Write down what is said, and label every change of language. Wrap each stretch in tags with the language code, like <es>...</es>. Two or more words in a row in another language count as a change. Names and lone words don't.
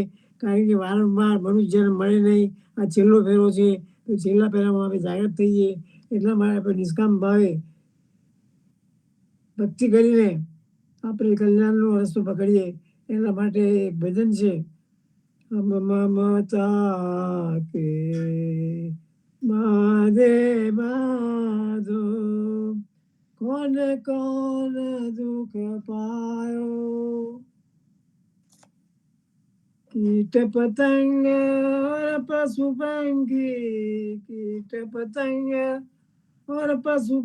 <gu>કારણ કે વારંવાર મનુષ્ય જન્મ મળે નહીં. આ છેલ્લો ફેરો છે, તો છેલ્લા ફેરામાં આપણે જાગૃત થઈએ. એટલા માટે આપણે નિષ્કામ ભાવે ભક્તિ કરીને આપણે કલ્યાણનો રસ્તો પકડીએ. એના માટે એક ભજન છે,</gu> <hi>हम ममता के मादे माधो कौन कौन दुख पायो कीट पतंग और पशु पंखी कीट पतंग और पशु</hi>